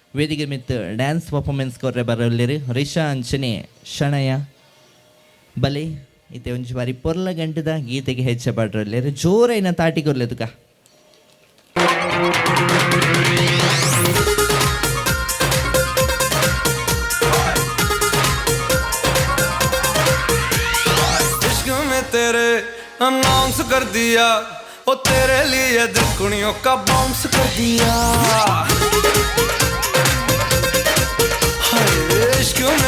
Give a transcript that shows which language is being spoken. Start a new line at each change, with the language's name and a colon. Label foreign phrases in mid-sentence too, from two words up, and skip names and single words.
Tulu: ವೇದಿಕೆ ಮಿತ್ತು
English: dance performance
Tulu: ಕೊರ್ರೆ ಬರಲಿರು ರಿಷಾ ಅಂಚನೆ ಶಣಯ ಬಲೆ ಇತ್ತೆ ಒಂಜಿ ಬಾರಿ ಪೊರ್ಲ ಗಂಟದ ಗೀತೆಗೆ ಹೆಚ್ಚ ಪಡ್ರಲ್ಲಿರು ಜೋರೈನ ತಾಟಿ ಕೊರ್ಲೆದುಕ
Hindi: इश्क में तेरे अनाउंस कर दिया ओ तेरे लिए दिल कुड़ियों का बाउंस कर दिया हाय इश्क में